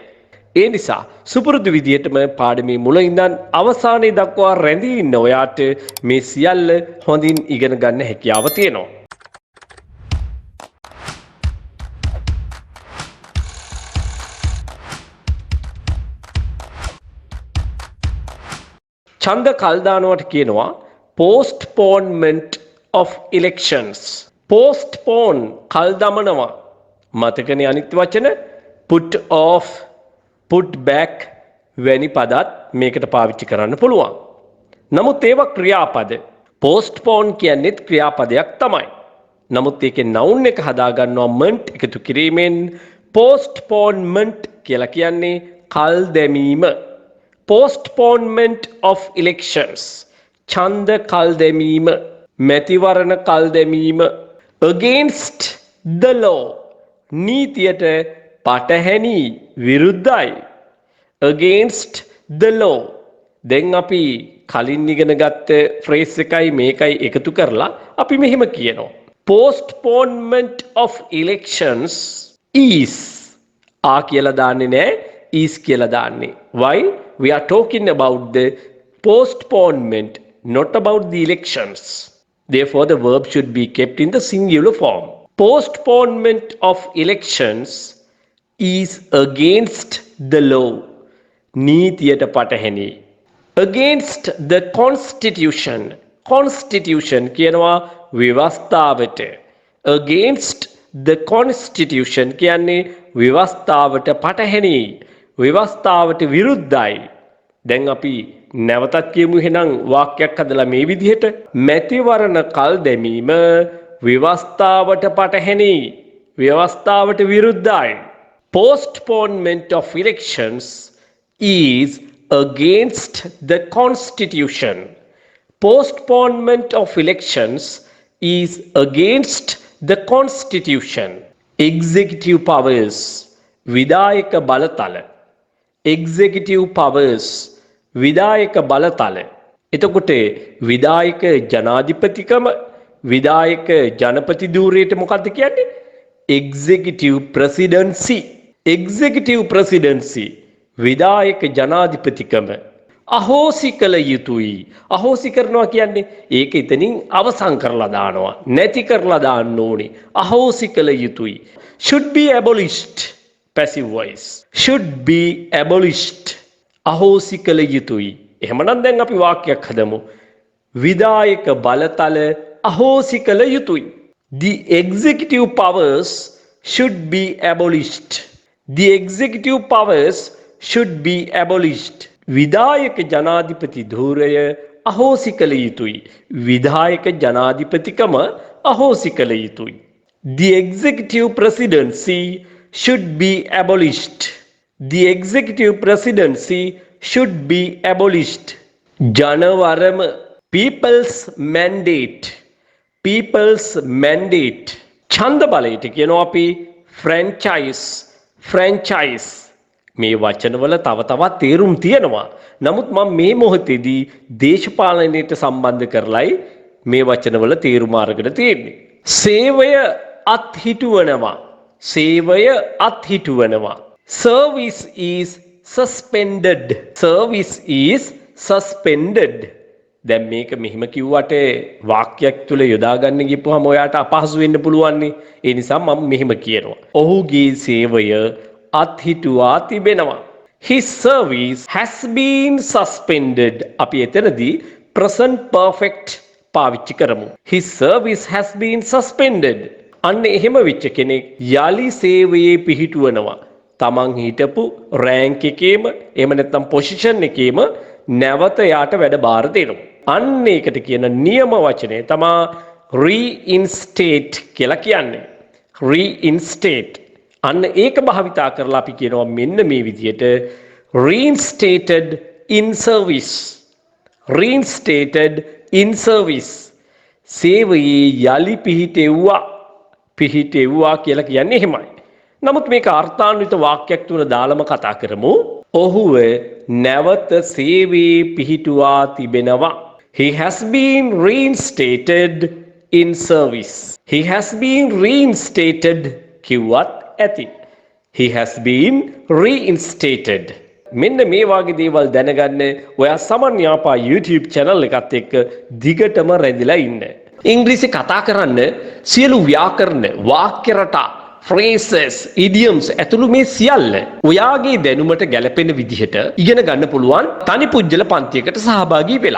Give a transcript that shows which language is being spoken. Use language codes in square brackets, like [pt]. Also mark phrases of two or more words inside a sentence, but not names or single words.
[si] ඒ නිසා සුපුරුදු විදිහටම පාඩමේ මුල ඉඳන් අවසානයේ දක්වා රැඳී ඉන්න ඔයාට මේ සියල්ල හොඳින් ඉගෙන ගන්න හැකියාව තියෙනවා. ඡන්ද කල් දානවට කියනවා [en] postponement of elections. [si] Postpone කල් දමනවා. මතකනේ අනිත් වචන [en] put off, put back [si] වැනි පදත් මේකට පාවිච්චි කරන්න පුළුවන්. නමුත් ඒවා ක්‍රියාපද. postpone කියන්නේත් ක්‍රියාපදයක් තමයි. නමුත් ඒකේ noun එක හදා ගන්නවා ment එකතු කිරීමෙන් postponement කියලා කියන්නේ කල් දැමීම. [en] Postponement of elections. [si] ඡන්ද කල් දැමීම, මැතිවරණ කල් දැමීම, [en] against the law [si] නීතියට පටහැනි විරුද්ධයි. [en] against the law. [si] දැන් අපි කලින් ඉගෙන ගත්ත ෆ්‍රේස් එකයි මේකයි එකතු කරලා අපි මෙහෙම කියනවා. [en] postponement of elections is [si] කියලා දාන්නේ නැහැ, is කියලා දාන්නේ. [en] Why? We are talking about the postponement, not about the elections. Therefore, the verb should be kept in the singular form. Postponement of elections is against the law. [si] නීතියට පටහැනි. [en] Against the constitution. [si] Constitution කියනවා ව්‍යවස්ථාවට. [en] Against the constitution [si] කියන්නේ ව්‍යවස්ථාවට පටහැනි. ව්‍යවස්ථාවට විරුද්ධයි. දැන් අපි නැවතත් කියමු එහෙනම් වාක්‍යයක් හදලා මේ විදිහට මැතිවරණ කල් දැමීම ව්‍යවස්ථාවට පටහැනි, ව්‍යවස්ථාවට විරුද්ධයි. [en] Postponement of elections is against the constitution. Postponement of elections is against the constitution. Executive powers [si] විධායක බලතල. [en] Executive powers [si] විධායක බලතල. එතකොට විධායක ජනාධිපතිකම, විධායක ජනපති ධූරයට මොකක්ද කියන්නේ? [en] Executive presidency. Executive presidency [si] විධායක ජනාධිපතිකම අහෝසි කළ යුතුයි. අහෝසි කරනවා කියන්නේ ඒක එතනින් අවසන් කරලා දානවා, නැති කරලා දාන්න ඕනේ. අහෝසි කළ යුතුයි. [en] should be abolished. passive voice. should be abolished. [si] අහෝසි කළ යුතුයි. එහෙමනම් දැන් අපි වාක්‍යයක් හදමු. විධායක බලතල අහෝසි කළ යුතුයි. The executive powers should be abolished. The executive powers should be abolished. විධායක ජනාධිපති ධූරය අහෝසි කළ යුතුයි. විධායක ජනාධිපතිකම අහෝසි කළ යුතුයි. [en] The executive presidency should be abolished. The executive presidency should be abolished. ජනවරම people's mandate. People's mandate. [si] ඡන්ද බලයට කියනවා අපි franchise. [en] franchise. [si] මේ වචනවල තව තවත් තේරුම් තියෙනවා. නමුත් මම මේ මොහොතේදී දේශපාලනයට සම්බන්ධ කරලයි මේ වචනවල තේරුම අරගෙන තියෙන්නේ. සේවය අත්හිටුවනවා. සේවය අත්හිටුවනවා. [en] Service is suspended. Service is suspended. [si] දැන් මේක මෙහිම කිව්වට වාක්‍යයක් තුල යොදා ගන්න ගියපුවාම ඔයාට අපහසු වෙන්න පුළුවන් නේ. ඒ නිසා මම මෙහිම කියනවා. ඔහුගේ සේවය අත්හිටුවා තිබෙනවා. [en] His service has been suspended. [si] අපි එතනදී [en] present perfect [si] පාවිච්චි කරමු. [en] His service has been suspended. [si] අන්න එහෙම වෙච්ච කෙනෙක් යලි සේවයේ පිහිටුවනවා. තමන් හිටපු රෑන්ක් එකේම එහෙම නැත්නම් පොසිෂන් එකේම නැවත යාට වැඩ බාර දෙනවා. අන්න ඒකට කියන නියම වචනේ තමයි reinstate කියලා කියන්නේ. reinstate. අන්න ඒක භාවිතා කරලා අපි කියනවා මෙන්න මේ විදිහට [en] reinstated in service. [si] reinstated in service. සේවයේ යලි පිහිටෙව්වා කියලා කියන්නේ එහෙමයි. නමුත් මේක අර්ථාන්විත වාක්‍යයක් තුන දාලම කතා කරමු. ඔහුව නැවත සේවයේ පිහිටුවා තිබෙනවා. [en] He has been reinstated in service. He has been reinstated [si] කිව්වත් ඇති. [en] He has been reinstated. [si] මෙන්න මේ වගේ දේවල් දැනගන්න ඔයා සමන් යාපා YouTube channel එකත් එක්ක දිගටම රැඳිලා ඉන්න. ඉංග්‍රීසි කතා කරන්න සියලු ව්‍යාකරණ, වාක්‍ය රටා, [en] phrases, idioms [si] ඇතුළු මේ සියල්ල ඔයාගේ දැනුමට ගැලපෙන විදිහට ඉගෙන ගන්න පුළුවන් තනි පුජ්‍යල පන්තියකට සහභාගී වෙලා.